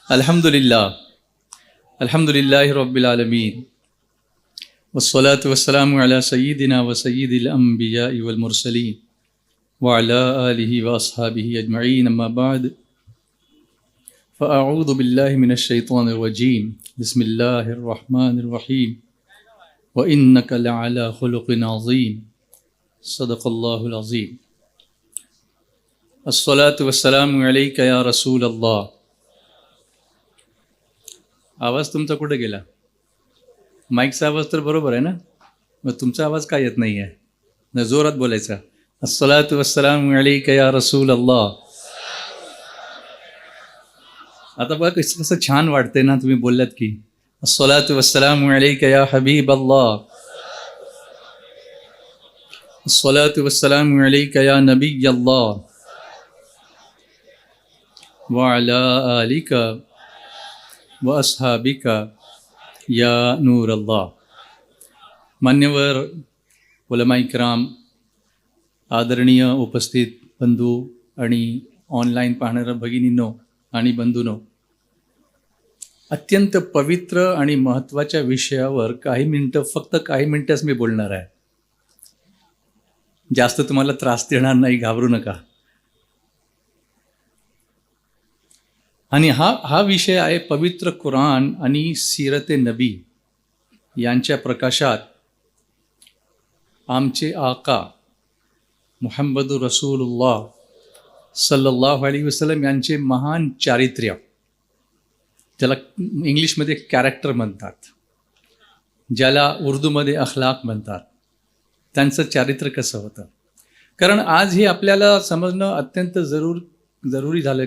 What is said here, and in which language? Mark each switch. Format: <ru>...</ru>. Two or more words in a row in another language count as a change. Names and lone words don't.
<ar>الحمد لله رب العالمين والصلاة والسلام على سيدنا وسيد الأنبياء والمرسلين وعلى آله وأصحابه أجمعين أما بعد فأعوذ بالله من الشيطان الرجيم بسم الله الرحمن الرحيم وإنك لعلى خلق عظيم صدق الله العظيم. الصلاة والسلام عليك يا رسول الله.</ar> <mr>आवाज तुमचा कुठे गेला? माईकचा आवाज तर बरोबर आहे ना, मग तुमचा आवाज का येत नाही आहे? न जोरात बोलायचा,</mr> <ar>الصلاة والسلام عليك يا رسول الله.</ar> <mr>आता बघा कसं छान वाटते ना, तुम्ही बोललात की</mr> <ar>الصلاة والسلام عليك يا حبيب الله، الصلاة والسلام عليك يا نبي الله وعلى آلك وأصحابك يا نور الله.</ar> <ur>मान्यवर علمائے کرام,</ur> <mr>आदरणीय उपस्थित बंधू आणि ऑनलाईन पाहणाऱ्या भगिनींनो आणि बंधूंनो, अत्यंत पवित्र आणि महत्त्वाच्या विषयावर फक्त काही मिनटंच मी बोलणार आहे। जास्त तुम्हाला त्रास देणार नाही, घाबरू नका। आणि हा विषय आहे पवित्र कुराण आणि</mr> <ur>سیرت نبی</ur> <mr>यांच्या प्रकाशात आमचे आका मुहम्मद रसूलुल्लाह</mr> <ar>صلى الله عليه وسلم</ar> <mr>यांचे महान चारित्र्य, ज्याला इंग्लिशमध्ये कॅरेक्टर म्हणतात, ज्याला उर्दूमध्ये अखलाक म्हणतात, त्यांचं चारित्र्य कसं होतं। कारण आज हे आपल्याला समजणं अत्यंत जरुरी झालं।</mr>